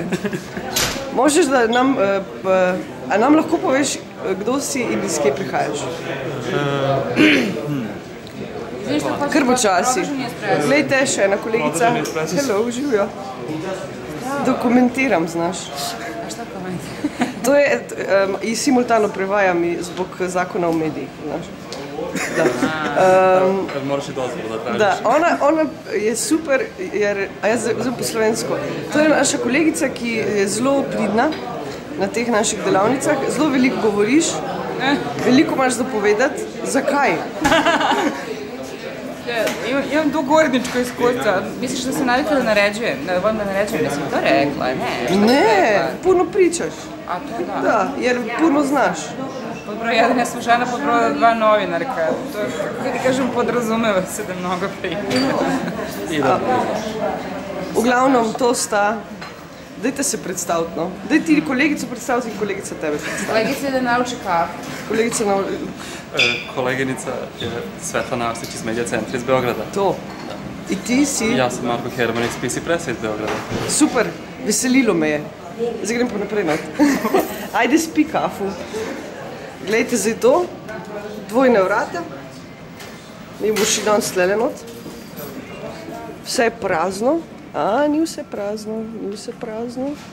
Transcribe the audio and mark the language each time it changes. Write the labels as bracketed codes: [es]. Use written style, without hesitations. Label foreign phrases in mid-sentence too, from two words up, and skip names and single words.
[sl] Možeš da nam lahko poveš, kdo si in iz kje prihajaš? Kar počasi. Glejte, še ena kolegica. Hello, živijo. Dokumentiram, znaš. [sr] A šta komentirati? [hr] To je, i simultano prevajam zbog zakona o medijih, znaš. [sr] Moraš i dozvolu da tražiš. [sl] Da, ona je super, a jaz zelo po slovensko. To je naša kolegica, ki je zelo pridna na teh naših delavnicah. Zelo veliko govoriš, veliko imaš za povedati. Zakaj? [sr] Imam dugogodišnje iskustvo. Misliš da se navikla da naređujem? Da volim da naređujem? Mislim to rekla, ne. Ne, puno pričaš. A to da. Da, jer puno znaš. Pod broj 1 je slučajno, pod broj 2 novinarka. To je, kako ti kažem, podrazumeva se da mnogo prije. Uglavnom, to sta... [sl] Dajte se predstaviti, no. Daj ti kolegico predstaviti in kolegica tebe predstaviti. [sr] Kolegica da nauči kafu. Kolegica Koleginica je Svetlana Arsić iz Medija centra iz Beograda. To. I ti si? Ja sam Marko Herman iz PC Pressa iz Beograda. [sl] Super, veselilo me je. Zdaj grem pa naprej not. [sr] Ajde, spi kafu. [sl] Glejte zdaj to, dvojne vrata. Mi boš še danes tlele not. Vse je prazno. Ni vse prazno, ni vse prazno.